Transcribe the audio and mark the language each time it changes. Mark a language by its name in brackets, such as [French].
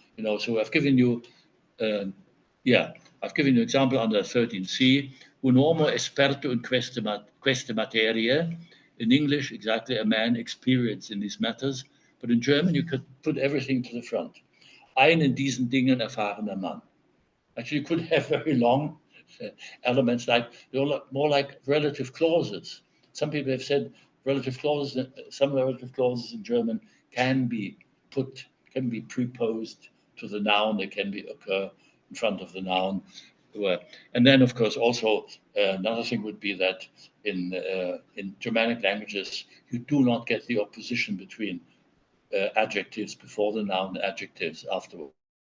[English] You know, so I've given you an example under 13c. [Italian] Un uomo esperto in queste materie. [English] In English, exactly, a man experienced in these matters. But in German, you could put everything to the front. [German] Ein in diesen Dingen erfahrener Mann. [English] Actually, you could have very long elements, like more like relative clauses. Some people have said some relative clauses in German can be preposed to the noun. They can occur in front of the noun. And then, of course, also another thing would be that in Germanic languages, you do not get the opposition between adjectives before the noun, adjectives afterwards.